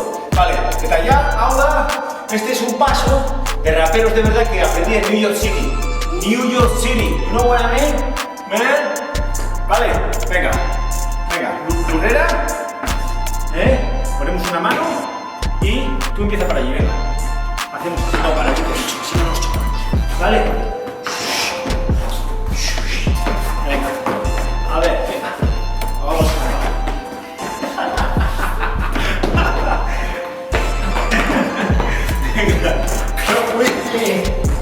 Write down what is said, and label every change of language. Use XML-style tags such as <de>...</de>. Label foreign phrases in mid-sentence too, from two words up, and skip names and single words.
<eu>Vale, eta ja, hau da,</eu> <es>este es un paso de raperos de verdad que aprendí en New York City.</es> <en>New York City, you know what I mean? Man?</en> <es>Vale, venga, lurrera, ponemos una mano y tú empieza para allí, venga. Hacemos así, no, para aquí, si no nos chocamos, ¿vale? Venga, a ver, venga, vamos venga, no puede.</es>